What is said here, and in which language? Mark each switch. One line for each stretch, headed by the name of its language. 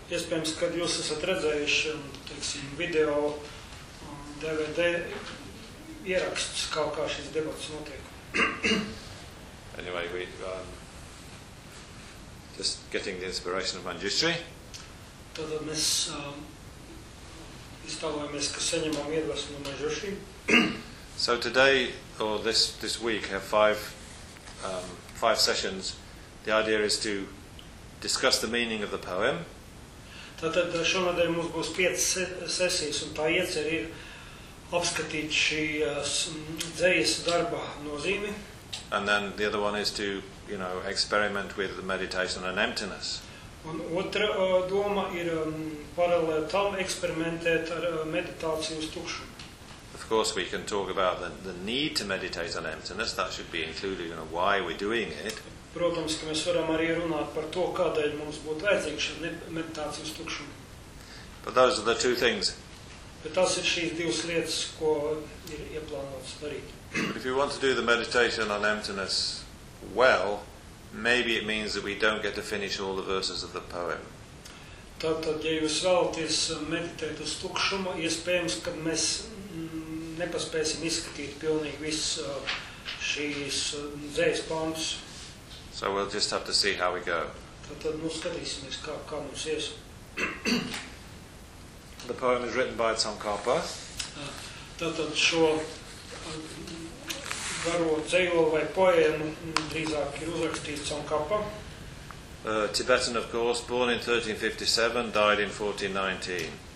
Latvian: Iespējams, kad jūs esat redzējuši, teiksim, video un DVD ierakstus, kā šis debats notiek.
English: Anyway, just getting the inspiration of Manjushri.
Latvian: Tad mēs iztāvojamies, ka saņemam iedvesmu no Manjushri.
English: So today, or this week, have five sessions. The idea is to discuss the meaning of the poem.
Latvian: Tātad šonadēļ mums būs 5 sesijas, un tā ieceļ ir apskatīt šī dzejas darba nozīmi.
English: And then the other one is to, you know, experiment with the meditation on emptiness.
Latvian: Un otra doma ir paralēli tam eksperimentēt ar meditāciju uz tukšumu.
English: Of course, we can talk about the need to meditate on emptiness. That should be included, you know, why we're doing it.
Latvian: Protams, ka mēs varam arī runāt par to, kādēļ mums būtu vajadzīga šī meditācija uz tukšumu.
English: But those are the two things.
Latvian: Bet tās ir šīs divas lietas, ko ir ieplānots darīt.
English: But if you want to do the meditation on emptiness well, maybe it means that we don't get to finish all the verses of the poem.
Latvian: Tātad, ja jūs vēlaties meditēt uz tukšumu, iespējams, kad mēs nepaspēsim izskatīt pilnīgi visus šīs dzējas pāntus.
English: So we'll just have to see how we go.
Latvian: Tad nu skatīsimies, kā mums ies.
English: The poem is written by Tsongkhapa.
Latvian: Tad šo garo dzējo vai poēmu drīzāk ir uzrakstīts Tsongkhapa.
English: Tibetan, of course, born in 1357, died in 1419.